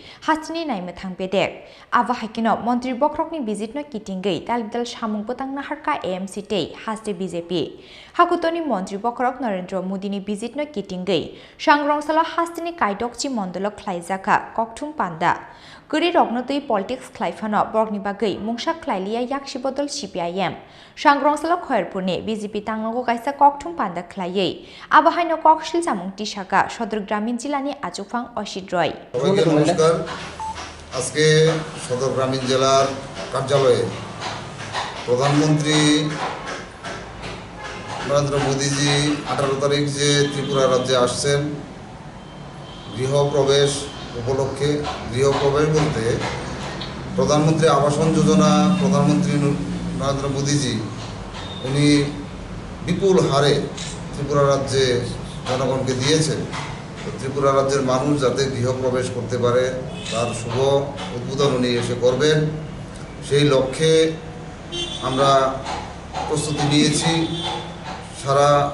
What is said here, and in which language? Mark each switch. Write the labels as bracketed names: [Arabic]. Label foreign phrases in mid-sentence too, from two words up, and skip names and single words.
[Kok Borok] hastini naime thangpedek aba hakino Montri Bohrokni bizitno kitingai dalidal samung potangna harka AMC te haste BJP Hakutoni Montri Bohrok Narendra Modi ni bizitno kitingai Shangrongsalah hastini kaidokchi mondolo Khlaijaka kokthum panda Kwrwirokno twiwi politics Khlai Phano Bohrokni bagwi Mungsa Khlailiya yakshi bodol CPIM Shangrongsalah Khairpurne BJP tangnogo kaisa kokthum panda Khlaiye abahaino koksil samung tisaka Sadar Gramin Zila ni ajufang Oshid Roy [Bangla] নমস্কার আজকে সদর গ্রামীণ জেলার কার্যালয়ে প্রধানমন্ত্রী নরেন্দ্র মোদীজি 18 তারিখ যে ত্রিপুরা রাজ্যে আসছেন গৃহপ্রবেশ উপলক্ষে গৃহপ্রবেশ বলতে প্রধানমন্ত্রী আবাসন যোজনা প্রধানমন্ত্রী নরেন্দ্র মোদীজি উনি বিপুল হারে ত্রিপুরা রাজ্যে জনগণকে দিয়েছেন ত্রিপুরা রাজ্যের মানুষ যাতে গৃহপ্রবেশ করতে পারে তার শুভ উদ্বোধন উনি এসে করবেন সেই লক্ষ্যে আমরা প্রস্তুতি নিয়েছি সারা